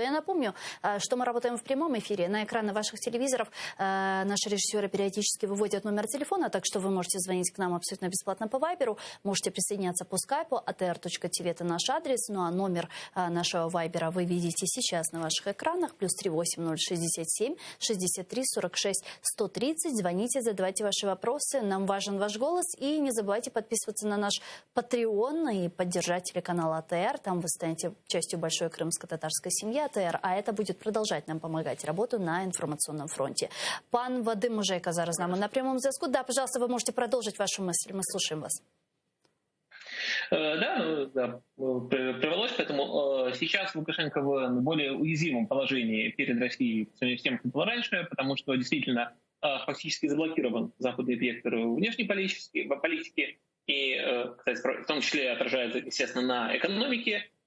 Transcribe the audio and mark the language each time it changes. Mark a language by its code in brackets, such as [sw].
[ru] Я напомню, что мы работаем в прямом эфире. На экраны ваших телевизоров наши режиссеры периодически выводят номер телефона, так что вы можете звонить к нам абсолютно бесплатно по Вайберу, можете присоединяться по скайпу, atr.tv это наш адрес, ну а номер нашего Вайбера вы видите сейчас на ваших экранах, плюс 38067 63 46 130. Звоните, задавайте ваши вопросы, нам важен ваш голос, и не забывайте подписываться на наш Patreon и поддержать телеканал АТР, там вы станете частью большой крымско-татарской семьи АТР, а это будет продолжать нам помогать работу на информационном фронте. [uk] Пан Вадим Можейко зараз з нами на прямом зв'язку. [ru] Да, пожалуйста, вы можете продолжить вашу мысль. Мы слушаем вас. Да, привелось к этому. Сейчас Лукашенко в более уязвимом положении перед Россией по сравнению с тем, как было раньше, потому что действительно фактически заблокирован западный вектор внешней политики, и, кстати, в том числе отражается, естественно, на экономике.